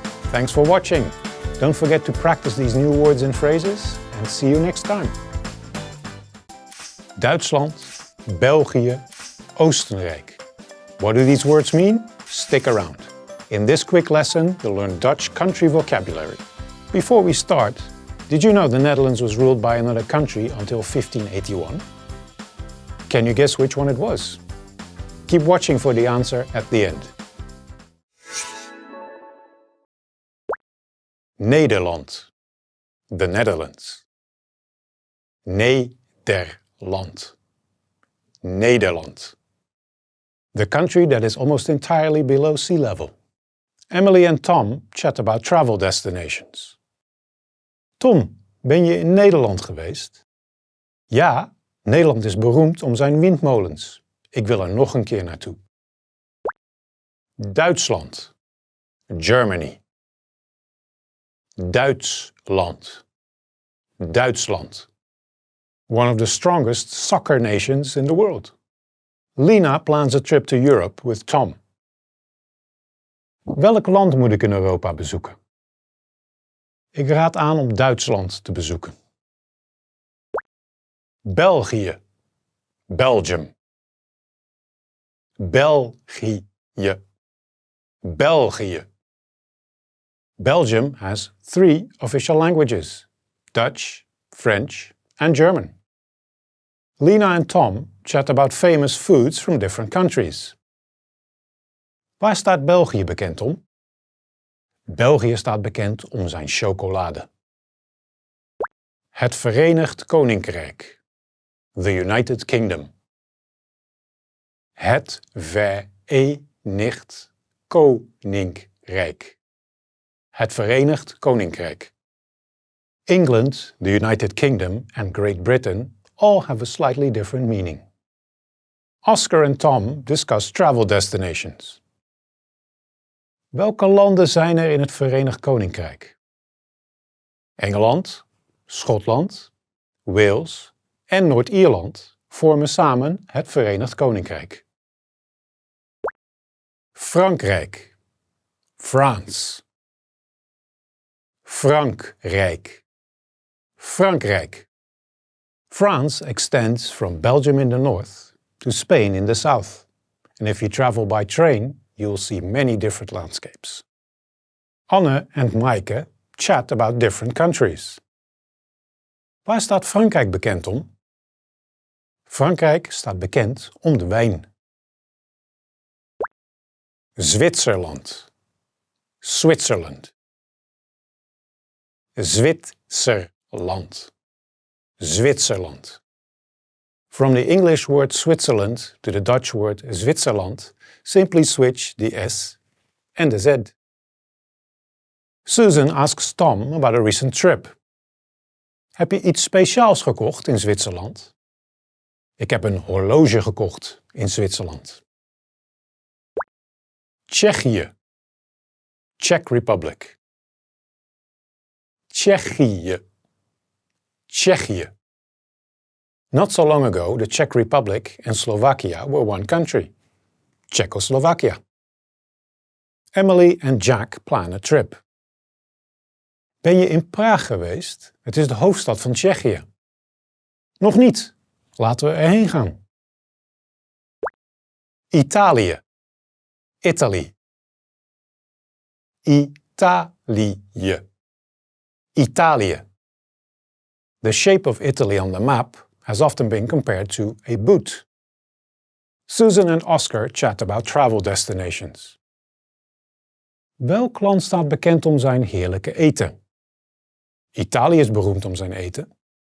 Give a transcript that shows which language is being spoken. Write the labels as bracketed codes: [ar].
[en] Thanks for watching. Don't forget to practice these new words and phrases and see you next time. [nl] Duitsland, België, Oostenrijk. [en] What do these words mean? Stick around. In this quick lesson, you'll learn Dutch country vocabulary. Before we start, Did you know the Netherlands was ruled by another country until 1581? Can you guess which one it was? Keep watching for the answer at the end. [nl] Nederland. The Netherlands. Nederland. Nederland. [en] The country that is almost entirely below sea level. Emily and Tom chat about travel destinations. [nl] Tom, ben je in Nederland geweest? Ja, Nederland is beroemd om zijn windmolens. Ik wil er nog een keer naartoe. Duitsland. Germany. Duitsland. Duitsland. [en] One of the strongest soccer nations in the world. Lina plans a trip to Europe with Tom. [nl] Welk land moet ik in Europa bezoeken? Ik raad aan om Duitsland te bezoeken. België. Belgium. België. België. [en] Belgium has 3 official languages: Dutch, French and German. Lina and Tom chat about famous foods from different countries. [nl] Waar staat België bekend om? België staat bekend om zijn chocolade. Het Verenigd Koninkrijk. The United Kingdom. Het Verenigd Koninkrijk. Het Verenigd Koninkrijk. [en] England, the United Kingdom and Great Britain all have a slightly different meaning. Oscar and Tom discuss travel destinations. [nl] Welke landen zijn er in het Verenigd Koninkrijk? Engeland, Schotland, Wales en Noord-Ierland vormen samen het Verenigd Koninkrijk. Frankrijk. France. Frankrijk. Frankrijk. [en] France extends from Belgium in the north to Spain in the south. And if you travel by train, you'll see many different landscapes. Anne and Maaike chat about different countries. [nl] Waar staat Frankrijk bekend om? Frankrijk staat bekend om de wijn. Zwitserland. Switzerland. Zwitserland. Zwitserland. [en] From the English word Switzerland to the Dutch word Zwitserland, simply switch the S and the Z. Susan asks Tom about a recent trip. [nl] Heb je iets speciaals gekocht in Zwitserland? Ik heb een horloge gekocht in Zwitserland. Tsjechië. Czech Republic. Tsjechië. Tsjechië. [en] Not so long ago, the Czech Republic and Slovakia were one country. Czechoslovakia. Emily and Jack plan a trip. [nl] Ben je in Praag geweest? Het is de hoofdstad van Tsjechië. Nog niet. Laten we erheen gaan. Italië. Italy. Italië. Italië. [en] The shape of Italy on the map has often been compared to a boot. Susan and Oscar chat about travel destinations. [nl] Welk land staat bekend om zijn heerlijke eten? Italië is beroemd om zijn eten.